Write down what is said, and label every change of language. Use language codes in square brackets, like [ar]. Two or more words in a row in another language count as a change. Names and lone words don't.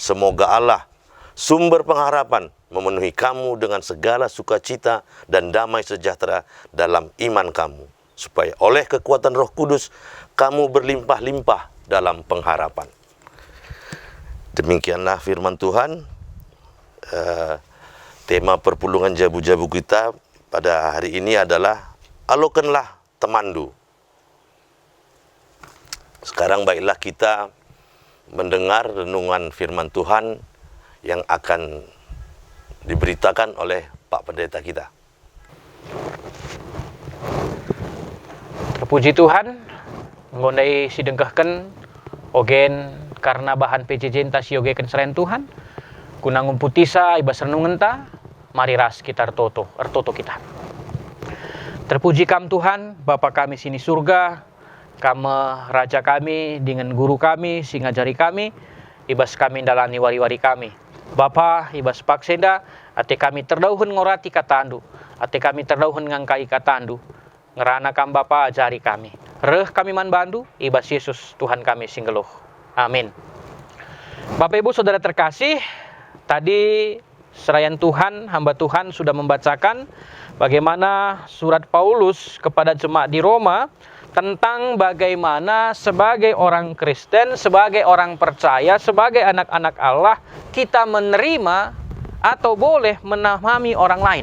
[id] Semoga Allah, sumber pengharapan, memenuhi kamu dengan segala sukacita dan damai sejahtera dalam iman kamu, supaya oleh kekuatan Roh Kudus kamu berlimpah-limpah dalam pengharapan. Demikianlah firman Tuhan. Tema perpulungan jabu-jabu kita pada hari ini adalah [btx] alokenlah temandu. [id] Sekarang baiklah kita mendengar renungan firman Tuhan yang akan diberitakan oleh Pak Pendeta kita. Terpuji Tuhan, [btx] ngondai sidengkahken ogen karena bahan PJJ tas yogeken selain Tuhan, kunangun putisa ibas renungan ta, mari ras kita ertoto kita. Terpuji kam Tuhan, Bapa kami sini surga, Kame Raja kami dengan guru kami, sing ngajari kami, ibas kami dalani wari-wari kami. Bapa, ibas paksenda, ate kami terdauhun ngorati katandu, ate kami terdauhun ngangkai katandu, ngerana kam Bapa ajari kami. Reh kami man bandu, ibas Yesus Tuhan kami singgeluh. Amin. [id] Bapak Ibu Saudara terkasih, tadi serayan Tuhan, hamba Tuhan sudah membacakan bagaimana surat Paulus kepada jemaat di Roma tentang bagaimana sebagai orang Kristen, sebagai orang percaya, sebagai anak-anak Allah, kita menerima atau boleh memahami orang lain.